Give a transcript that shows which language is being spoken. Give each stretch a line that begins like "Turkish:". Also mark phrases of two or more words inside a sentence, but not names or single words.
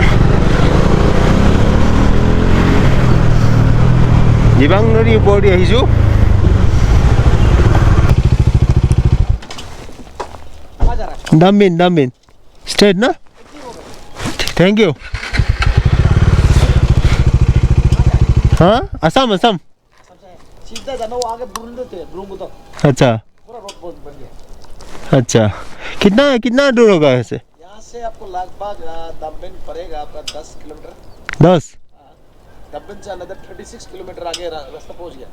Assamese: দিবাং নদীৰ ওপৰেদি আহিছোঁ ডাম্বিন ষ্ট্ৰেইট না
English: thank you
Assamese: हाँ असम असम
Hindi: सीधा जाना वो आगे बुरुंड थे ब्रह्मपुत्र अच्छा पूरा रोड बन गया अच्छा कितना कितना दूर होगा ऐसे यहाँ से आपको लगभग दम्बेन पड़ेगा आपका 10 किलोमीटर 10 दम्बेन से अंदर 36 किलोमीटर आगे रास्ता पहुँच गया